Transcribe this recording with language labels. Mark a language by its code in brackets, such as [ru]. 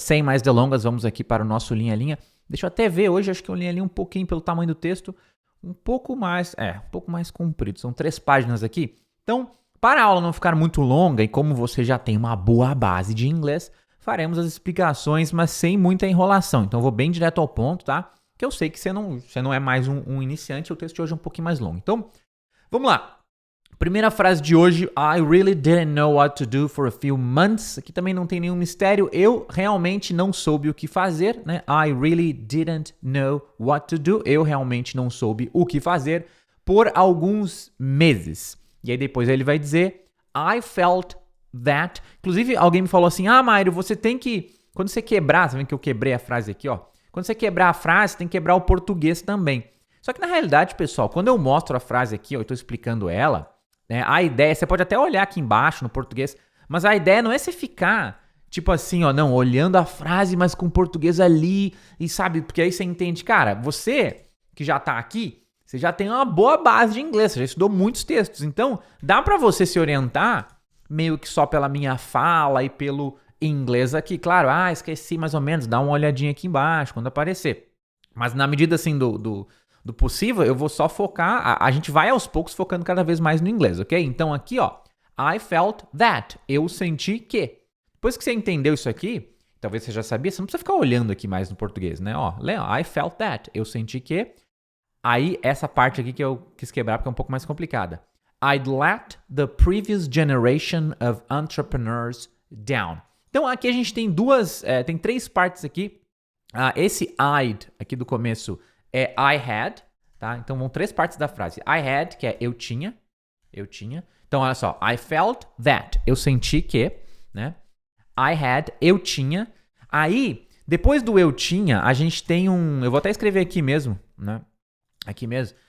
[pt] Sem mais delongas, vamos aqui para o nosso linha a linha. Deixa eu até ver hoje, acho que eu linha a linha um pouquinho pelo tamanho do texto, um pouco mais comprido. São 3 páginas aqui. Então, para a aula não ficar muito longa e como você já tem uma boa base de inglês, faremos as explicações, mas sem muita enrolação. Então, eu vou bem direto ao ponto, tá? Que eu sei que você não é mais um iniciante, o texto de hoje é um pouquinho mais longo. Então, vamos lá. [en] Primeira frase de hoje, I really didn't know what to do for a few months. [pt] Aqui também não tem nenhum mistério, eu realmente não soube o que fazer, né? [en] I really didn't know what to do. [pt] Eu realmente não soube o que fazer por alguns meses. E aí depois ele vai dizer, [en] I felt that. [pt] Inclusive, alguém me falou assim, Mário, você tem que, quando você quebrar, você vê que eu quebrei a frase aqui, ó. Quando você quebrar a frase, tem que quebrar o português também. Só que na realidade, pessoal, quando eu mostro a frase aqui, ó, eu estou explicando ela, né, a ideia, você pode até olhar aqui embaixo no português, mas a ideia não é você ficar, tipo assim, ó, não, olhando a frase, mas com o português ali, e sabe, porque aí você entende, cara, você que já tá aqui, você já tem uma boa base de inglês, você já estudou muitos textos, então dá pra você se orientar meio que só pela minha fala e pelo inglês aqui, claro, esqueci mais ou menos, dá uma olhadinha aqui embaixo quando aparecer. Mas na medida assim do possível, eu vou só focar, a gente vai aos poucos focando cada vez mais no inglês, ok? Então aqui, ó, [en] I felt that, [pt] eu senti que. Depois que você entendeu isso aqui, talvez você já sabia, você não precisa ficar olhando aqui mais no português, né? Ó, [en] I felt that, [pt] eu senti que. Aí essa parte aqui que eu quis quebrar porque é um pouco mais complicada. [en] I'd let the previous generation of entrepreneurs down. [pt] Então aqui a gente tem tem 3 partes aqui. Esse I'd aqui do começo é [en] I had, [pt] tá? Então vão 3 partes da frase. [en] I had, [pt] que é eu tinha. Então olha só, [en] I felt that, [pt] eu senti que, né? [en] I had, [pt] eu tinha. Aí, depois do eu tinha, a gente tem eu vou até escrever aqui mesmo, né? Aqui mesmo.